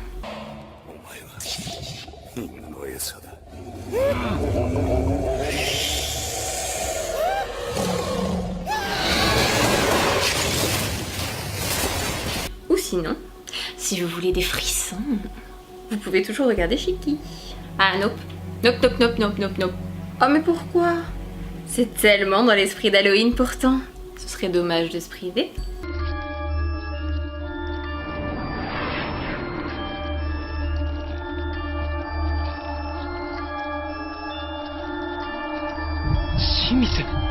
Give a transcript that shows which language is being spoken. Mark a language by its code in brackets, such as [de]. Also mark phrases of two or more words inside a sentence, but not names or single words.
[fr] Ou sinon, si vous voulez des frissons, vous pouvez toujours regarder Shiki. Ah nope. Nope. Oh mais pourquoi? C'est tellement dans l'esprit d'Halloween pourtant. Ce serait dommage de se priver. Shimizu.